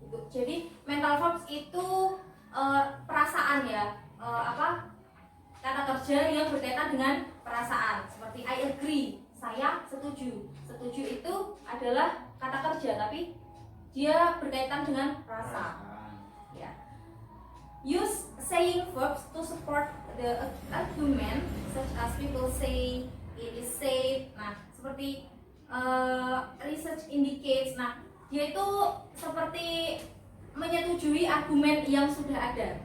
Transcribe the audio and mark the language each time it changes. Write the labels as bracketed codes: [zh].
[id] Jadi mental verbs itu perasaan ya, kata kerja yang berkaitan dengan perasaan. Seperti [en] I agree, [id] saya setuju. Setuju itu adalah kata kerja, tapi dia berkaitan dengan rasa. Ya. [en] Use saying verbs to support the argument, such as people say, it is said. [id] Nah, seperti [en] research indicates. [id] Nah, dia itu seperti menyetujui argumen yang sudah ada.